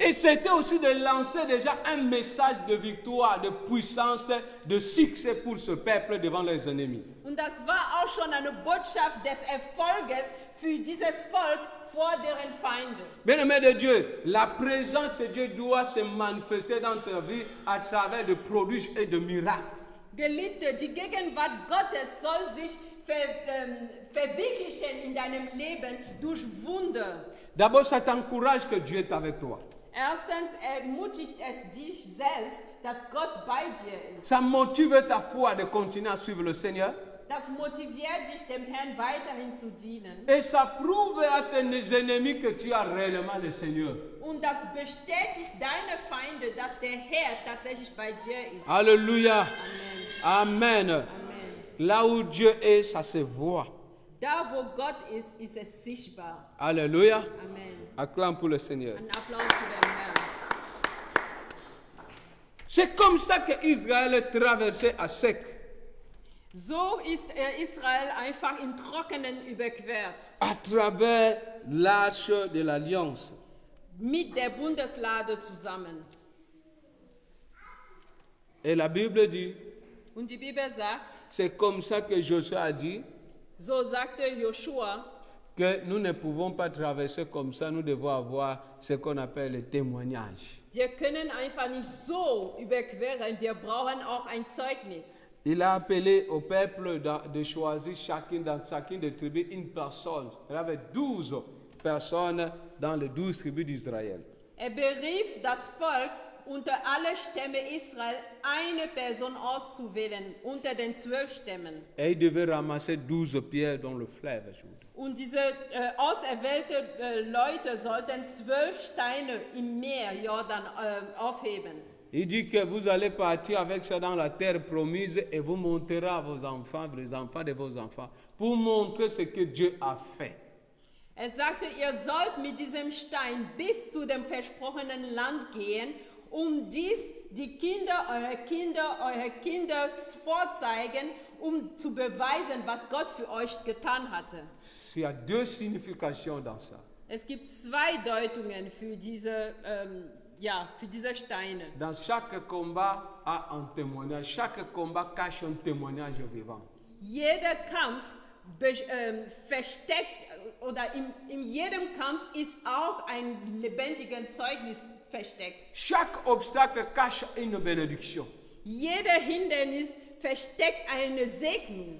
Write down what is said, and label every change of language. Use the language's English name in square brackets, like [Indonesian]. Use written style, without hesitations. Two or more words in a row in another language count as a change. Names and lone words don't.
[French] Et c'était aussi de lancer déjà un message de victoire, de puissance, de succès pour ce peuple devant les ennemis. [German] Und das war auch schon eine Botschaft des Erfolges für dieses Volk vor deren Feinde. [French] Bien-aimé de Dieu, la présence de Dieu doit se manifester dans ta vie à travers de prodiges et de miracles. [German] Geliebte, die Gegenwart Gottes soll sich verwirklichen in deinem Leben durch Wunder. [French] D'abord, ça t'encourage que Dieu est avec toi. [German] Erstens ermutigt es dich selbst, dass Gott bei dir ist. [French] Ça motive ta foi de continuer à suivre le Seigneur. [German] Das motiviert dich, dem Herrn weiterhin zu dienen. [French] Et ça prouve à tes ennemis que tu as réellement le Seigneur. [German] Und das bestätigt deine Feinde, dass der Herr tatsächlich bei dir ist. [French] Alléluia. Amen. [German] Amen. [French] Là où Dieu est, ça se voit. [German] Da, wo Gott ist, ist es sichtbar. [French] Alléluia. [German] Amen. [French] Acclame pour le Seigneur. [German] Ein Applaus für den Herrn. [French] C'est comme ça que Israël traversait à sec. [German] So ist Israel einfach im Trockenen überquert. [French] À travers l'arche de l'alliance. [German] Mit der Bundeslade zusammen. [French] Et la Bible dit, [German] Und die Bibel sagt, [French] c'est comme ça que Josué a dit, [German] so sagte Joshua, [French] que nous ne pouvons pas traverser comme ça, nous devons avoir ce qu'on appelle le témoignage. [German] wir können einfach nicht so überqueren, wir brauchen auch ein Zeugnis. [French] Il a appelé au peuple de choisir dans chacune des tribus une personne. Il y avait 12 personnes dans les 12 tribus d'Israël. [German] Berief das Volk, unter alle Stämme Israel eine Person auszuwählen, unter den 12 Stämmen. [French] Et il devait ramasser 12 pierres dans le fleuve Jourdain. [German] Und diese auserwählten Leute sollten 12 Steine im Meer Jordan aufheben. [French] Il dit que vous allez partir avec ça dans la terre promise et vous monterez à vos enfants, les enfants de vos enfants, pour montrer ce que Dieu a fait. [German] Sagte, ihr sollt mit diesem Stein bis zu dem versprochenen Land gehen, dies die Kinder, eure Kinder vorzeigen, zu beweisen, was Gott für euch getan hatte. [French] Il y a deux significations dans ça. [German] Es gibt zwei Deutungen für diese Steine. [French] Dans chaque combat a un témoignage. Chaque combat cache un témoignage vivant. [German] Jeder Kampf versteckt, oder in jedem Kampf ist auch ein lebendiges Zeugnis versteckt. [French] Chaque obstacle cache une bénédiction. [German] Jeder Hindernis versteckt eine Segnung.